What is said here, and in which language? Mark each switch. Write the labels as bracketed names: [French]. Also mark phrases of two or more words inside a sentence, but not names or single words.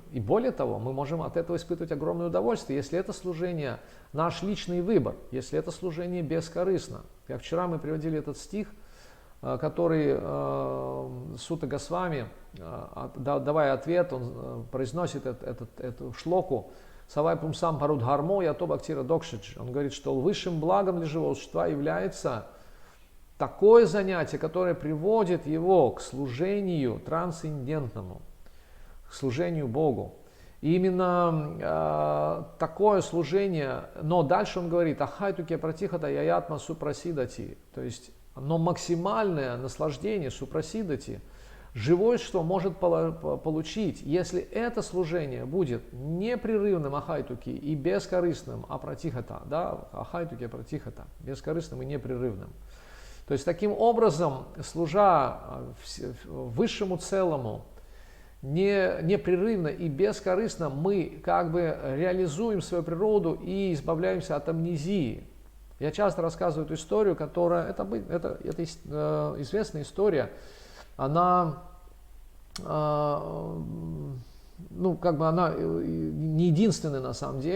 [Russian] И более того, мы можем от этого испытывать огромное удовольствие, если это служение наш личный выбор, если это служение бескорыстно. Как вчера мы приводили этот стих, который Сута Госвами, давая ответ, он произносит эту шлоку [Sanskrit] «सवै पुंसां परोधर्मो यतो भक्तिर अधोक्षजे». [Russian] Он говорит, что высшим благом для живого существа является такое занятие, которое приводит его к служению трансцендентному, к служению Богу. И именно такое служение, но дальше он говорит, [Sanskrit] अहैतुकी अप्रतिहता ययात्मा सुप्रसीदति, [Russian] то есть, но максимальное наслаждение супрасидати живое существо может получить, если это служение будет непрерывным ахайтуки и бескорыстным апратихата, да, [Sanskrit] अहैतुकी अप्रतिहता, [Russian] бескорыстным и непрерывным. То есть таким образом, служа высшему целому, непрерывно и бескорыстно, мы как бы реализуем свою природу и избавляемся от амнезии. Я часто рассказываю эту историю, которая, это известная история, она, она не единственная на самом деле.